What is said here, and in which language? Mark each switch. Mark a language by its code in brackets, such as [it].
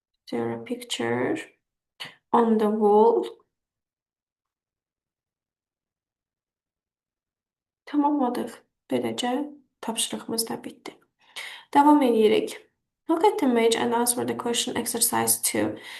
[en] There a picture on the wall? [az] Tamamladıq. Beləcə tapşırığımız da bitdi. Davam edirik. [en] Look at the image and answer the question exercise 2.